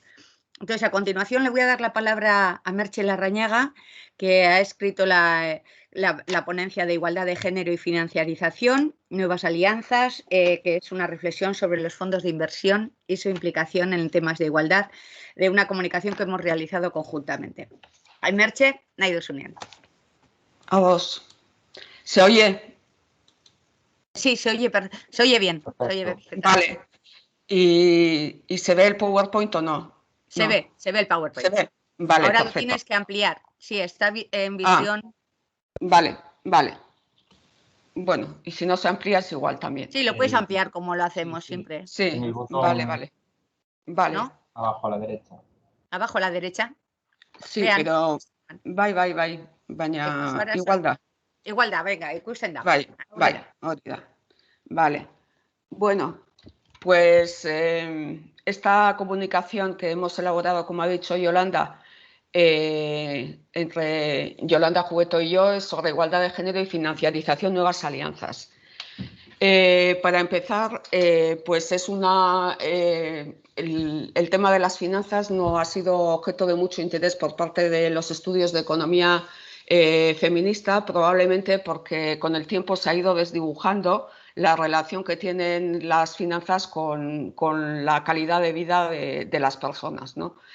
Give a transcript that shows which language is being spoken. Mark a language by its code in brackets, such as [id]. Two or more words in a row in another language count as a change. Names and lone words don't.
[es] Entonces, a continuación le voy a dar la palabra a Merche Larrañaga, que ha escrito la ponencia de Igualdad de Género y Financiarización, Nuevas Alianzas, que es una reflexión sobre los fondos de inversión y su implicación en temas de igualdad, de una comunicación que hemos realizado conjuntamente. Ay, Merche, [eu] nahi duzunean. [es] A vos. ¿Se oye? Sí, se oye bien. Se oye bien. Vale. ¿Y se ve el PowerPoint o no? Se ve el PowerPoint. Se ve. Vale, ahora perfecto. Lo tienes que ampliar. Sí, está en visión. Vale. Bueno, y si no se amplía es igual también. Sí, lo puedes ampliar como lo hacemos siempre. Sí, vale. ¿No? Abajo a la derecha. Abajo a la derecha. Sí, Vean. pero [eu] bai, baina [es] igualdad. Igualdad, venga, [eu] ikusten da. Bai, hori da. Vale. [es] Bueno, pues esta comunicación que hemos elaborado, como ha dicho Yolanda, entre Yolanda Jugueto y yo, es sobre igualdad de género y financiarización, nuevas alianzas. Para empezar, pues es el tema de las finanzas no ha sido objeto de mucho interés por parte de los estudios de economía feminista, probablemente porque con el tiempo se ha ido desdibujando la relación que tienen las finanzas con la calidad de vida de las personas, ¿no?